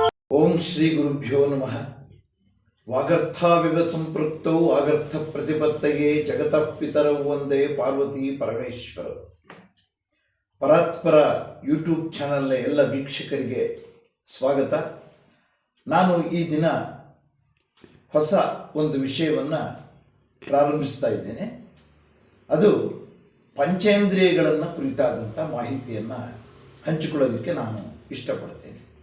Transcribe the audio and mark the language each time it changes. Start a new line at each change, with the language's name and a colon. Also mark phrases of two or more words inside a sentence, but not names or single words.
Sanskrit: ಓಂ ಶ್ರೀ ಗುರುಭ್ಯೋ ನಮಃ. ವಾಗರ್ಥಾವಿವ ಸಂಪೃಕ್ತೌ ವಾಗರ್ಥ ಪ್ರತಿಪತ್ತಯೇ ಜಗತಃ ಪಿತರೌ ವಂದೇ ಪಾರ್ವತಿ ಪರಮೇಶ್ವರ.
Kannada: ಪರಾತ್ಪರ ಯೂಟ್ಯೂಬ್ ಚಾನಲ್ನ ಎಲ್ಲ ವೀಕ್ಷಕರಿಗೆ ಸ್ವಾಗತ. ನಾನು ಈ ದಿನ ಹೊಸ ಒಂದು ವಿಷಯವನ್ನು ಪ್ರಾರಂಭಿಸ್ತಾ ಇದ್ದೇನೆ. ಅದು ಪಂಚೇಂದ್ರಿಯಗಳನ್ನು ಕುರಿತಾದಂಥ ಮಾಹಿತಿಯನ್ನು ಹಂಚಿಕೊಳ್ಳೋದಕ್ಕೆ ನಾನು ಇಷ್ಟಪಡ್ತೇನೆ.